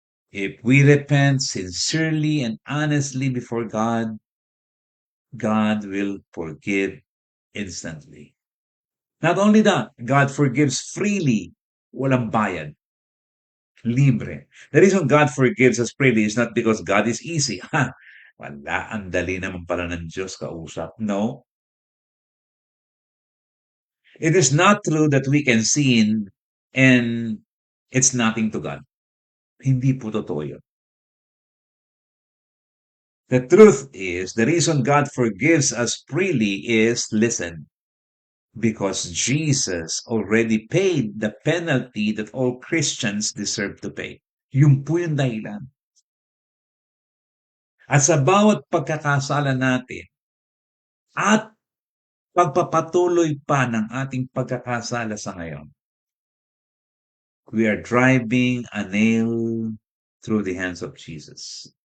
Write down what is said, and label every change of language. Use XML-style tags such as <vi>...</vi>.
<en>If we repent sincerely and honestly before God, God will forgive instantly. Not only that, God forgives freely,</en> <tl>walang bayad, libre.</tl> <en>The reason God forgives us freely is not because God is easy.</en> <tl>Ha, wala, ang dali naman pala ng Diyos kausap.</tl> <en>No. It is not true that we can sin and it's nothing to God.</en> <tl>Hindi po totoo yun.</tl> <en>The truth is, the reason God forgives us freely is, listen, because Jesus already paid the penalty that all Christians deserve to pay.</en> <tl>Yun po yung dahilan. At sa bawat pagkakasala natin at pagpapatuloy pa ng ating pagkakasala sa ngayon,</tl> <en>we are driving a nail through the hands of Jesus.</en>